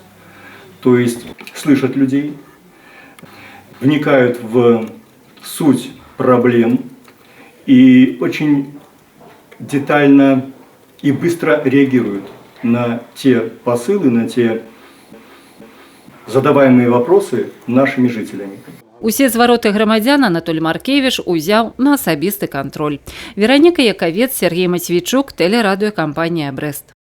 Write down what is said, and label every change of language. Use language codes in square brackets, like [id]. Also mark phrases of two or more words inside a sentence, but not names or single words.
[ru] То есть слышат людей, вникают в суть проблем и очень детально и быстро реагируют на те посылы, на те задаваемые вопросы нашими жителями. [be] Усе звароты грамадзян Анатолий Маркевич узяў на асабісты кантроль. Вераніка Якавец, Сергей Мацвейчук, тэлерадыёкампанія «Брэст».